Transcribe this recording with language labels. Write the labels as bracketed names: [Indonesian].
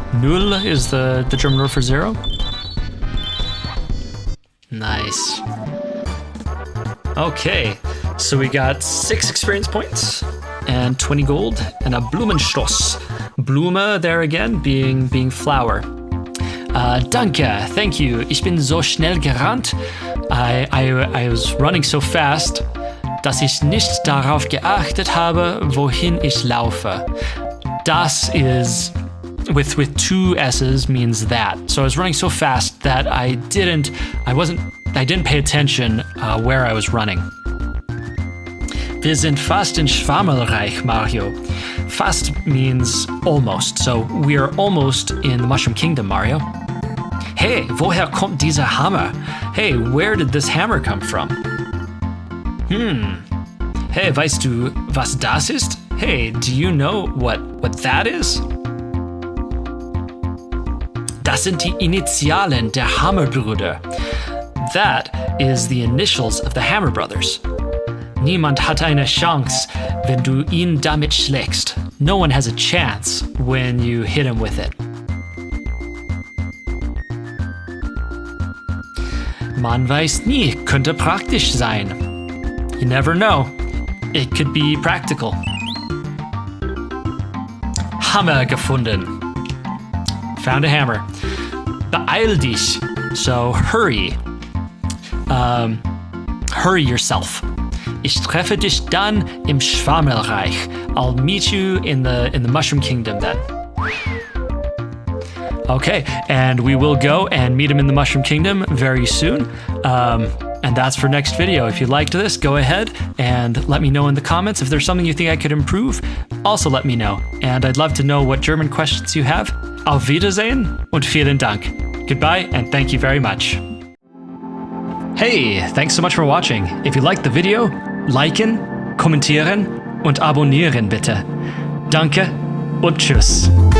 [English] Null is the German word for 0. Nice. Okay, so we got 6 experience points and 20 gold and a Blumenstoss. Blume there again being flower. Danke, thank you. [German] Ich bin so schnell gerannt. [English] I was running so fast, [German] dass ich nicht darauf geachtet habe, wohin ich laufe. [English] Das is with 2 S's means that. So I was running so fast that I didn't pay attention where I was running. [German] Wir sind fast in Schwammelreich, Mario. [English] Fast means almost, so we are almost in the Mushroom Kingdom, Mario. [German] Hey, woher kommt dieser Hammer? [English] Hey, where did this hammer come from? [German] Hey, weißt du, was das ist? [English] Hey, do you know what that is? [German] Das sind die Initialen der Hammerbrüder. [English] That is the initials of the Hammer Brothers. [German] Niemand hat eine Chance, wenn du ihn damit schlägst. [English] No one has a chance when you hit him with it. [German] Man weiß nie, könnte praktisch sein. [English] You never know. It could be practical. [German] Hammer gefunden. [English] Found a hammer. [German] Beeil dich. [English] So hurry. Hurry yourself. [German] Ich treffe dich dann im Schwammelreich. [English] I'll meet you in the Mushroom Kingdom then. Okay, and we will go and meet him in the Mushroom Kingdom very soon. And that's for next video. If you liked this, go ahead and let me know in the comments. If there's something you think I could improve, also let me know. And I'd love to know what German questions you have. [German] Auf Wiedersehen und vielen Dank. [English] Goodbye and thank you very much. Hey, thanks so much for watching. If you liked the video, [German] liken, kommentieren und abonnieren bitte. Danke und tschüss.